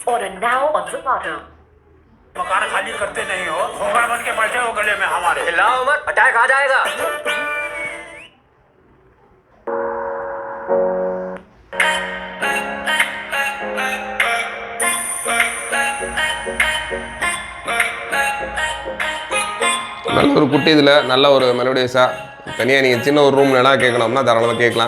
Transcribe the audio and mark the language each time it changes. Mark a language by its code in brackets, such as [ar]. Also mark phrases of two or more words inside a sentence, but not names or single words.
[en] Order now on Zomato. [hi] मकान खाली करते नहीं हो, घोड़ा बन के बैठे हो गले में हमारे। चिल्लाओ मत, अटैक आ जाएगा। [ta] நல்ல ஒரு குட்டி இதில் நல்ல ஒரு மெலோடியஸாக தனியாக நீங்கள் சின்ன ஒரு ரூம் வேணால் கேட்கணும்னா தாராளமாக கேட்கலாம்.